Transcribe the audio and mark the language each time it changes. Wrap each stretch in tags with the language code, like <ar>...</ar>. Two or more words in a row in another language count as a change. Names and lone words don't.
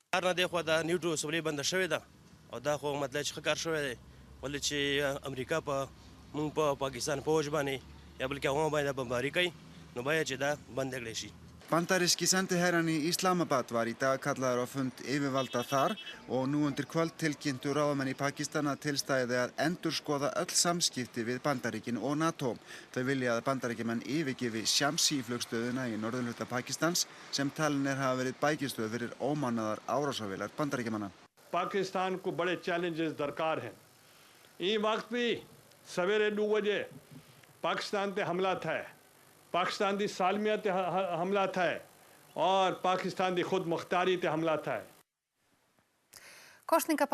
<is>Bandaríski sendiherrann í Islamabad var í dag kallaður á fund yfirvalda þar og nú undir kvöld tilkynntu ráðamenn í Pakistan að tilstæði að endurskoða öll samskipti við Bandaríkin og NATO. Þau vilja að Bandaríkjamenn yfirgefi Shamsi flugstöðina í norðurhluta Pakistans sem talin hafa verið bækistöð fyrir ómannaðar árásarvélar Bandaríkjamanna.</is> <ur>Pakistan को बड़े challenges दरकार हैं। اس وقت بھی سویرے 9 بجے پاکستان پے حملہ تھا، پاکستان دی سالمیت حملہ تھا اور پاکستان دی خود مختاری تے حملہ تھا.</ur>